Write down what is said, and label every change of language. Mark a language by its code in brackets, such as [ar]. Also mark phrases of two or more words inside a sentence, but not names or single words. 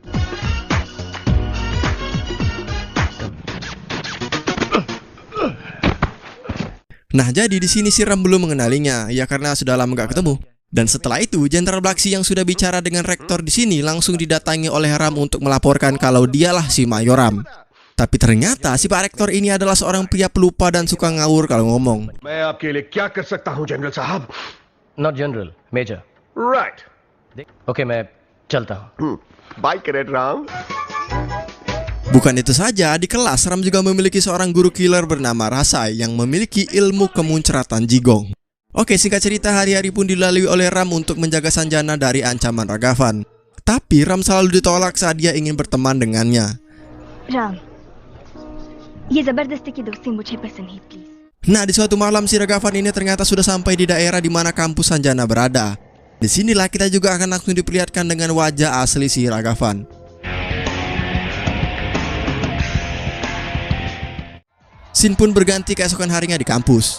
[id] Nah, jadi di sini si Ram belum mengenalinya, ya karena sudah lama gak ketemu. Dan setelah itu, Jenderal Bakshi yang sudah bicara dengan rektor di sini langsung didatangi oleh Ram untuk melaporkan kalau dialah si Mayoram. Tapi ternyata si Pak Rektor ini adalah seorang pria pelupa dan suka ngawur kalau ngomong. [hi] मैं आपके लिए क्या कर सकता हूं जनरल साहब? [en] Not general, major. Right. [hi] Okay, मैं चलता हूँ. [en] Bye, Cadet Ram. [id] Bukan itu saja, di kelas Ram juga memiliki seorang guru killer bernama Rasai yang memiliki ilmu kemunceratan jigong. Oke, singkat cerita, hari-hari pun dilalui oleh Ram untuk menjaga Sanjana dari ancaman Ragavan. Tapi Ram selalu ditolak saat dia ingin berteman dengannya. [hi] राम, ये जबरदस्ती की दोस्ती मुझे पसंद नहीं, प्लीज। [id] Nah, di suatu malam si Ragavan ini ternyata sudah sampai di daerah di mana kampus Sanjana berada. Disinilah kita juga akan langsung diperlihatkan dengan wajah asli si Ragavan. Scene pun berganti keesokan harinya di kampus.